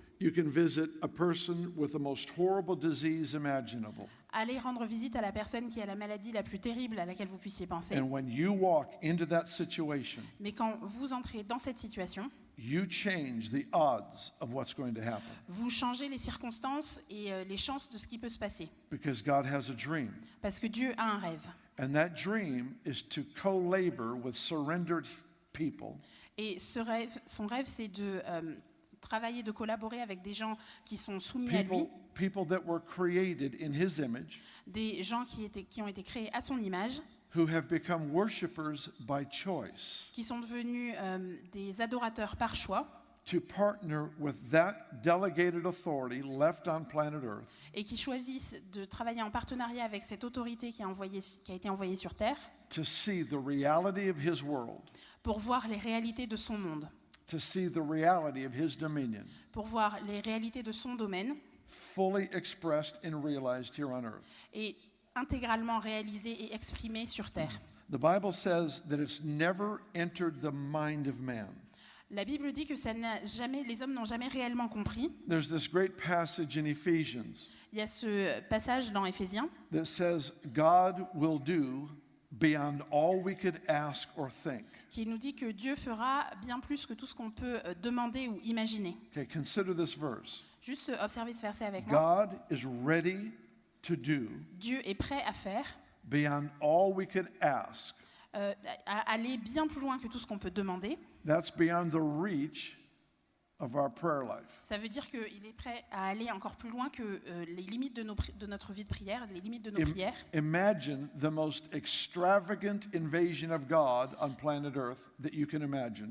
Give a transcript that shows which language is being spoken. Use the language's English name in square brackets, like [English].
[English] You can visit a person with the most horrible disease imaginable. [French] aller rendre visite à la personne qui a la maladie la plus terrible à laquelle vous puissiez penser. [English] And when you walk into that situation, [French] Mais quand vous entrez dans cette situation, [English] you change the odds of what's going to happen [French] vous changez les circonstances et les chances de ce qui peut se passer. [English] because God has a dream. [French] Parce que Dieu a un rêve. [English] And that dream is to co-labor with surrendered people [French] Et son rêve, c'est de travailler, de collaborer avec des gens qui sont soumis à lui, [English] people that were created in his image, [French] des gens qui ont été créés à son image, [English] who have become worshipers by choice, [French] qui sont devenus des adorateurs par choix, [English] to partner with that delegated authority left on planet Earth [French] et qui choisissent de travailler en partenariat avec cette autorité qui a été envoyée sur Terre [English] to see the reality of his world, [French] pour voir les réalités de son monde, [English] to see the reality of his dominion, [French] pour voir les réalités de son domaine [English] fully expressed and realized here on earth. [French] et intégralement réalisées et exprimées sur Terre. [English] The Bible says that it's never entered the mind of man. [French] La Bible dit que les hommes n'ont jamais réellement compris. [English] There's this great passage in Ephesians [French] Il y a ce passage dans Éphésiens [English] that says God will do beyond all we could ask or think. [French] qui nous dit que Dieu fera bien plus que tout ce qu'on peut demander ou imaginer. [English] Okay, consider this verse. [French] Juste observez ce verset avec moi. [English] God is ready to do [French] Dieu est prêt à faire, [English] beyond all we could ask. [French] à aller bien plus loin que tout ce qu'on peut demander. [English] That's beyond the reach of our prayer life. [French] Ça veut dire qu'il est prêt à aller encore plus loin que les limites de notre vie de prière, les limites de nos prières. [English] Imagine the most extravagant invasion of God on planet Earth that you can imagine.